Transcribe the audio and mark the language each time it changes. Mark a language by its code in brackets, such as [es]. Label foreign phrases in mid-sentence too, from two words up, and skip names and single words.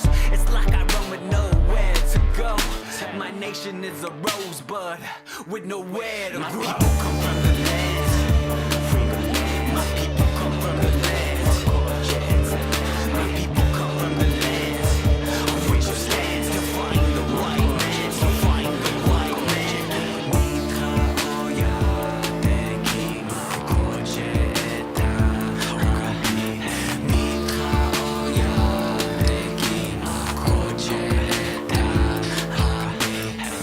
[en] It's like I run with nowhere to go. My nation is a rosebud with nowhere to grow. My people come from the land. Free the land. My people come from the land. My people come from the land on which you stand, to find the white man, to find the white man. [lkt] Mitra oya teki makoche eta hampi. Mitra oya teki makoche eta hampi.